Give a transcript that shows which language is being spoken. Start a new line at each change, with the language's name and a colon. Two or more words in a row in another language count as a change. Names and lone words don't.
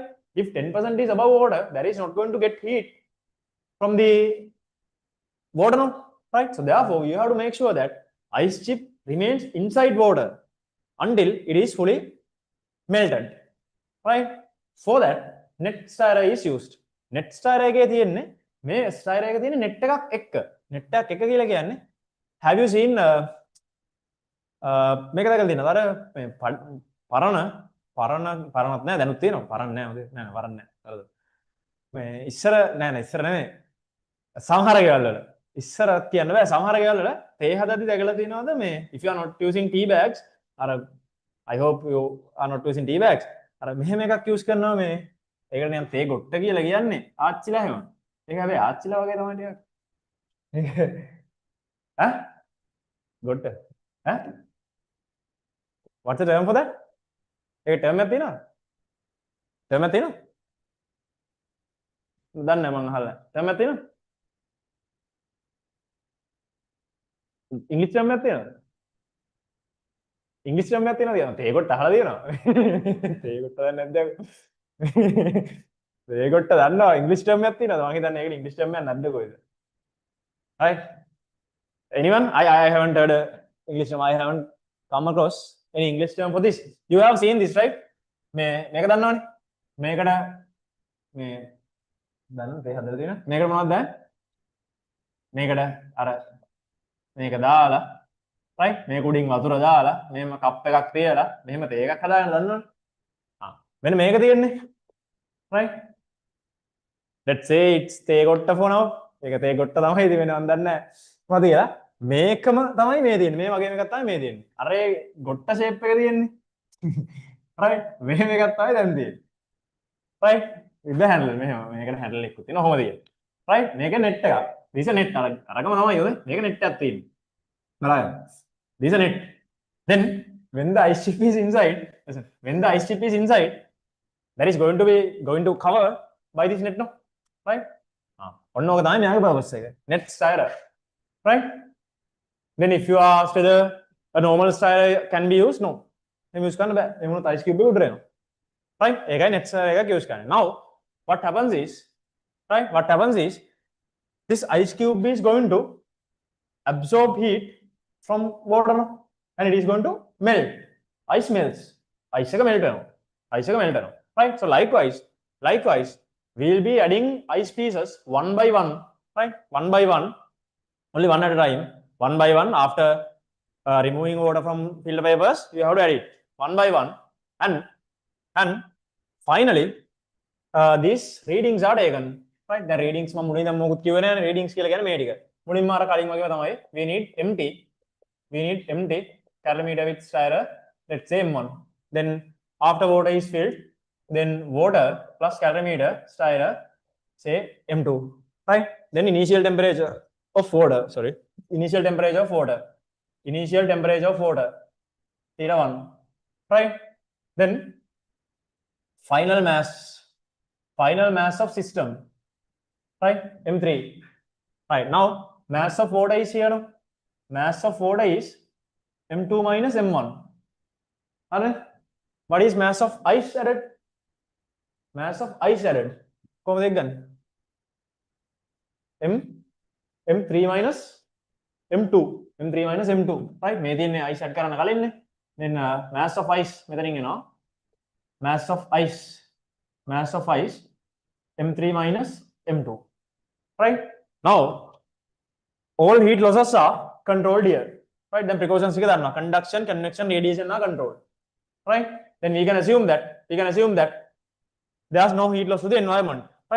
English: If 10% is above water, that is not going to get heat from the water, no? Right? So therefore, you have to make sure that ice chip remains inside water until it is fully melted, right? For that, net styrer is used.
Sinhala: Net styrer එකේ තියෙන්නේ මේ styrer එකේ තියෙන net එකක් එක්ක. net එකක් එක කියලා කියන්නේ,
English: have you seen
Sinhala: මේක දැකලා තියෙනවද? අර මේ පරණත් නෑ, දැනුත් තියෙනවා. පරණ නෑ, නෑ පරණ නෑ. හරිද? මේ ඉස්සර නෙමෙයි. සමහර ගෙවල් වල ඉස්සර කියන්න බෑ, සමහර ගෙවල් වල තේ හදද්දි දැකලා තියෙනවද මේ
English: if you are not using tea bags,
Sinhala: අර
English: I hope you are not using tea bags,
Sinhala: අර මෙහෙම එකක් use කරනවා මේ, ඒකට නිකන් තේ ගොට්ට කියලා කියන්නේ ආච්චිලා හැම. ඒක හැබැයි ආච්චිලා වගේ තමයි ටිකක්. ඈ? ගොට්ට. ඈ?
English: What's the term for that?
Sinhala: ඒක term එකක් තියෙනවද? term එකක් තියෙනවද? දන්නේ නැහැ මං අහලා. term එකක් තියෙනවද? ඉංග්‍රීසි term එකක් තියෙනවද? ඉංග්‍රීසි term එකක් තියෙනවද? තේ ගොට්ට අහලා තියෙනවද? තේ ගොට්ට දන්නේ නැද්ද? තේ ගොට්ට දන්නවා ඉංග්‍රීසි term එකක් තියෙනවද? මං හිතන්නේ ඒකට ඉංග්‍රීසි term එකක් නැද්ද කොහෙද?
English: Right? Anyone? I haven't heard English term. I haven't come across any English term for this. You have seen this, right?
Sinhala: මේක දන්නවනේ. මේකට මේ දන්නවද තේ හදලා තියෙන? මේකට මොනවද දැන්? මේකට අර මේක දාලා, right? මේක උඩින් වතුර දාලා, මෙහෙම කප් එකක් තියලා, මෙහෙම තේ එකක් හදාගන්න දන්නවනේ. මෙන්න මේක තියෙන්නේ, right?
English: Let's say it's
Sinhala: තේ ගොට්ට
English: for now.
Sinhala: ඒක තේ ගොට්ට තමයි ඉතින් වෙන මන් දන්නේ නැහැ. මොකද කියලා මේකම තමයි මේ තියෙන්නේ. මේ වගේම එකක් තමයි මේ තියෙන්නේ. අර ඒ ගොට්ට shape එක තියෙන්නේ. right? මෙහෙම එකක් තමයි දැන් තියෙන්නේ. right?
English: with the handle
Sinhala: මෙහෙම මේකට handle එකක් තියෙනවා. කොහොමද කියන්නේ? right? මේක net එකක්.
English: this is net
Sinhala: අරගම තමයි යෝනේ. මේක net එකක් තියෙන්නේ. බලන්න.
English: this is net. Then when the ice chip is inside, listen, when the ice chip is inside, that is going to cover by this net, no? Right?
Sinhala: ඔන්න ඕක තමයි මෙයාගේ purpose එක. net styrer. Right?
English: Then if you ask whether a normal styrer can be used, no.
Sinhala: එහෙම use කරන්න බෑ. එහෙම වුණොත් ice cube එක උඩට එනවා. Right? ඒකයි net styrer එකක් use කරන්නේ.
English: Now what happens is, right? What happens is this ice cube is going to absorb heat from water, no? And it is going to melt. Ice melts.
Sinhala: Ice එක melt වෙනවා. Ice එක melt වෙනවා. Right?
English: So likewise, we will be adding ice pieces one by one, right? One by one, only one at a time. One by one, after removing water from filter papers, you have to add it one by one, and finally, these readings are taken, right? The readings
Sinhala: මම මුලින්ම මොකුත් කිව්වේ නැහැ. readings කියලා කියන්නේ මේ ටික. මුලින්ම අර කලින් වගේම තමයි.
English: We need empty calorimeter with styrer, let's say M1. Then after water is filled, then water plus calorimeter styrer, say M2, right? Then initial temperature of water, theta 1, right? Then final mass of system, right? M3, right? Now mass of water is here, no? Mass of water is M2 minus M1. Alright? What is mass of ice added?
Sinhala: කොහොමද ඒක ගන්න?
English: M3 minus M2.
Sinhala: right? මේ තියෙන්නේ ice add කරන්න කලින්නේ.
English: Then mass of ice
Sinhala: මෙතනින් එනවා.
English: Mass of ice mass of ice m3 minus m2, right? Now all heat losses are controlled here, right? Then precautions conduction, convection, radiation are controlled, right? Then we can assume that there's no heat loss to the environment, right?